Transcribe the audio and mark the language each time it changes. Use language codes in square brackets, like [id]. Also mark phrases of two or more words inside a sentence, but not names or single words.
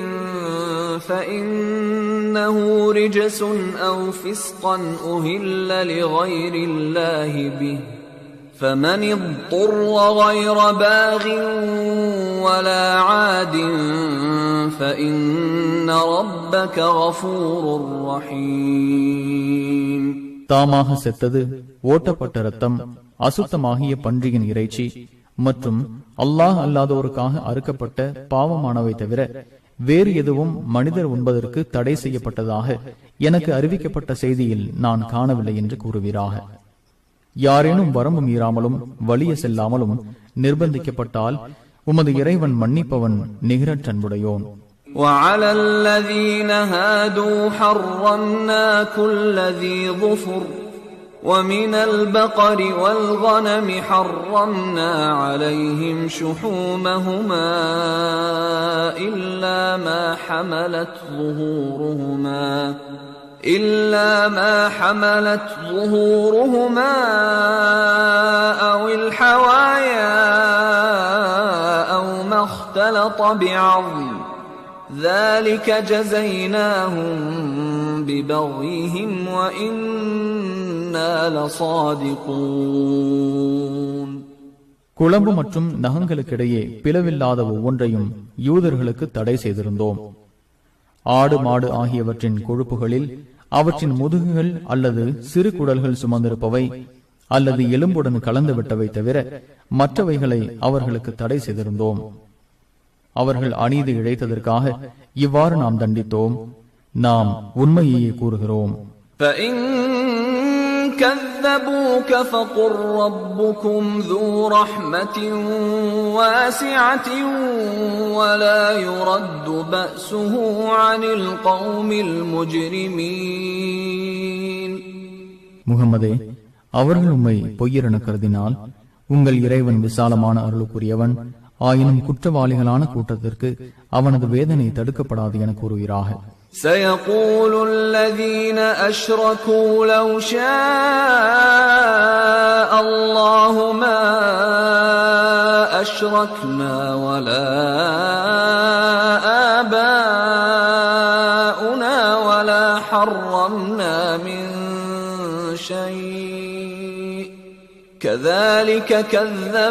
[ar] فَإِنَّهُ رِجْسٌ أَوْ فِسْقًا أُهِلَّ لِغَيْرِ اللَّهِ بِهِ فَمَنِ اضْطُرَّ غَيْرَ بَاغٍ وَلَا عَادٍ فَإِنَّ رَبَّكَ غَفُورٌ رَّحِيمٌ. [ta] தாமாக செத்தது, ஓட்டப்பட்ட இரத்தம், அசுத்தமாகிய பன்றியின் இறைச்சி மற்றும் அல்லாஹ் அல்லாதோருக்காக அறுக்கப்பட்ட பாவமானவை தவிர வேறு எதுவும் மனிதர் உண்பதற்கு தடை செய்யப்பட்டதாக எனக்கு அறிவிக்கப்பட்ட செய்தியில் நான் காணவில்லை என்று கூறுவீராக. யாரேனும் வரம்பு மீறாமலும் வலிய செல்லாமலும் நிர்பந்திக்கப்பட்டால் உமது இறைவன் மன்னிப்பவன் நிகரற்றன்புடையோன். [ar] وَعَلَى الَّذِينَ هَادُوا حَرَّمْنَا كُلَّ ذِي ظُفُرٍ وَمِنَ الْبَقَرِ وَالْغَنَمِ حَرَّمْنَا عَلَيْهِمْ شُحُومَهُمَا إِلَّا مَا حَمَلَتْ ظُهُورُهُمَا أَوِ الْحَوَايَا أَوْ مَا اخْتَلَطَ بِعَظْمٍ ذَلِكَ جَزَيْنَاهُمْ بِبَغْيِهِمْ وَإِنَّا لَصَادِقُونَ. [ta] குளம்பு மற்றும் நகங்களுக்கிடையே பிளவில்லாத ஒவ்வொன்றையும் யூதர்களுக்கு தடை செய்திருந்தோம். ஆடு மாடு ஆகியவற்றின் கொழுப்புகளில் அவற்றின் முதுகுகள் அல்லது சிறு குடல்கள் சுமந்திருப்பவை அல்லது எலும்புடன் கலந்து விட்டவை தவிர மற்றவைகளை அவர்களுக்கு தடை செய்திருந்தோம். அவர்கள் அநீதி இழைத்ததற்காக இவ்வாறு நாம் தண்டித்தோம். நாம் உண்மையையே கூறுகிறோம். [ar] كذبوك فقل ربكم ذو رحمة واسعة ولا يرد بأسه عن القوم المجرمين. [ta] முகமதே, அவர்கள் உம்மை பொய்யரென கருதினால் உங்கள் இறைவன் விசாலமான அருளுக்குரியவன், ஆயினும் குற்றவாளிகளான கூட்டத்திற்கு அவனது வேதனை தடுக்கப்படாது என கூறுகிறாக. [ar] سيقول الذين أشركوا لو شاء الله ما أشركنا ولا آباؤنا ولا حرمنا من شيء كذلك كذب